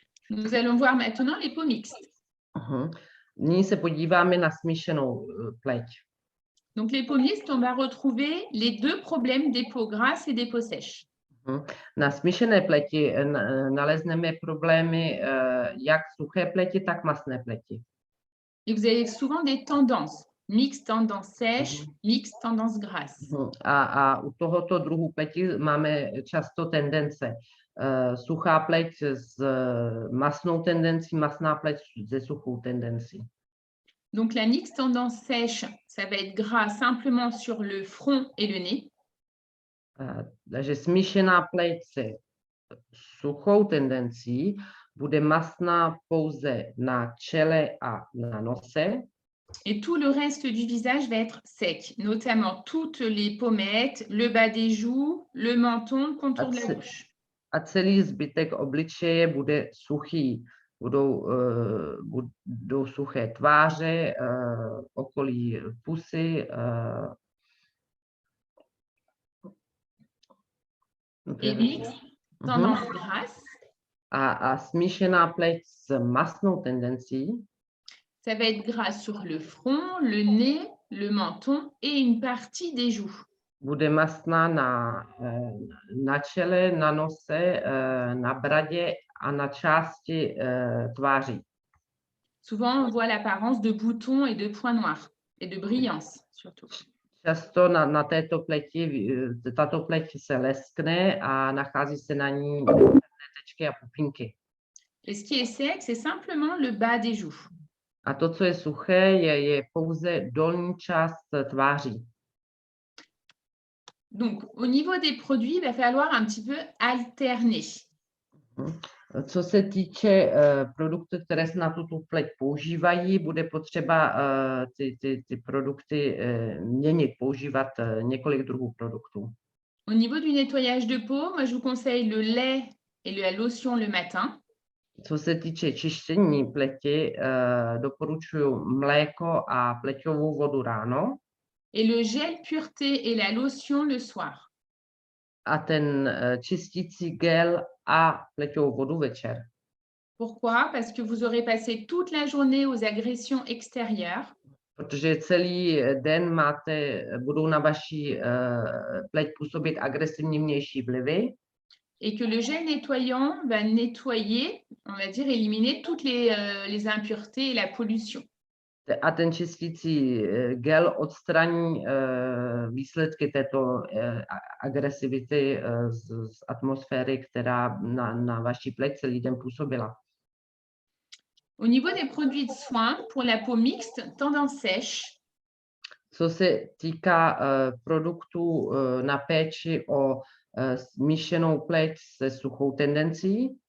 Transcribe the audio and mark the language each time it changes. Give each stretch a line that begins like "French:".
French: Nous allons voir maintenant les peaux mixtes.
Czech: Nyní se podíváme na smíšenou pleť.
French: Donc, les peaux mixtes, on va retrouver les 2 problèmes des peaux grasses et des peaux sèches.
Czech: Na smíšené pleti nalezneme problémy jak suché pleti, tak masné pleti.
French: Et vous avez souvent des tendances. Mixte, tendance sèche, mixte, tendance grasse.
Czech: A u tohoto druhu pleti máme často tendence. Suchá pleť s masnou tendencí, masná pleť se suchou tendencí.
French: Donc, la mixte tendance sèche, ça va être gras simplement sur le front et le nez.
Czech: Takže smíšená pleť se suchou tendencí bude masná pouze na čele a na nose.
French: Et tout le reste du visage va être sec, notamment toutes les pommettes, le bas des joues, le menton, le contour de la bouche.
Czech: A celý zbytek obličeje bude suchý. Budou suché tváře, okolí pusy.
French: Et mixte, tendance grasse.
Czech: A smíšená pleť s masnou tendencí.
French: Ça va être gras sur le front, le nez, le menton et une partie des joues.
Czech: Bude masná na čele, na nose, na bradě a na části tváří.
French: Souvent, on voit l'apparence de boutons et de points noirs et de brillance surtout.
Czech: Často na této pleti, tato pleť se leskne a nachází se na ní tečky a pupínky.
French: Et ce qui est sec, c'est simplement le bas des joues.
Czech: A to, co je suché, je pouze dolní část tváří.
French: Donc, au niveau des produits, il va falloir un petit peu alterner.
Czech: Co se týče produktů, které se na tuto pleť používají, bude potřeba ty produkty měnit, používat několik druhů produktů.
French: Au niveau du nettoyage de peau, moi, je vous conseille le lait et la lotion le matin.
Czech: Co se týče čištění pleti, doporučuji mléko a pleťovou vodu ráno
French: Et le gel pureté et la lotion le soir.
Czech: a ten čistící gel a pleťovou vodu večer.
French: Pourquoi? Parce que vous aurez passé toute la journée aux agressions extérieures.
Czech: Protože celý den budou na vaší pleť působit agresivní vnější vlivy
French: Et que le gel nettoyant va nettoyer, on va dire, éliminer toutes les impuretés et la pollution.
Czech: a ten čistící gel odstraní výsledky této agresivity z atmosféry, která na vaší pleť celý den působila.
French: Au niveau des produits de soins, pour la peau mixte, tendance sèche,
Czech: Co se týká produktů na péči o smíšenou pleť se suchou tendencí,